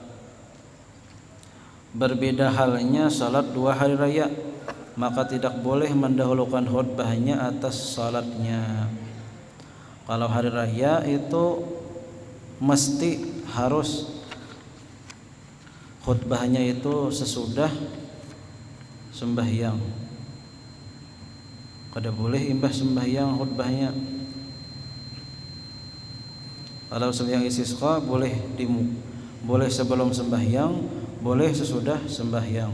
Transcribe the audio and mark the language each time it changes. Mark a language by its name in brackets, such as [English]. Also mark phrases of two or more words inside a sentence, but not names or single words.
[Indonesian] Berbeda halnya salat 2 hari raya, maka tidak boleh mendahulukan khutbahnya atas salatnya. Kalau hari raya itu mesti harus khutbahnya itu sesudah sembahyang. [Banjar] Kada boleh imbah sembahyang khutbahnya. [Indonesian] Kalau sembahyang istisqa boleh sebelum sembahyang, boleh sesudah sembahyang.